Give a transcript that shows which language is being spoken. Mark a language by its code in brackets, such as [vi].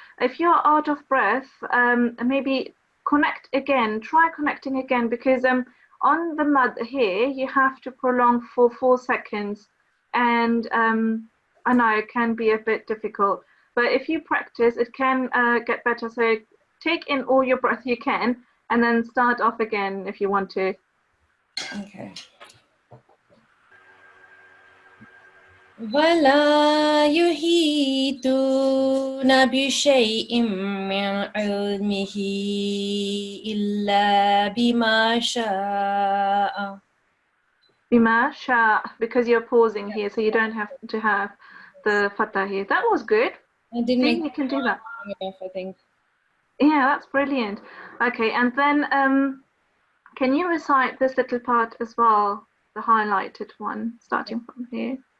[en] If you're out of breath, maybe connect again, try connecting again, because on the mud here, you have to prolong for 4 seconds. And I know it can be a bit difficult, but if you practice, it can get better. So take in all your breath you can, and then start off again if you want to. Okay. [ar] ولا يحيطون بشيء من علمه إلا بما شاء. [en] Bima sha, because you're pausing here, so you don't have to have the fatah here. That was good. I didn't See, make you can do that. enough, I think. Yeah, that's brilliant. Okay, and then can you recite this little part as well, the highlighted one, starting from here?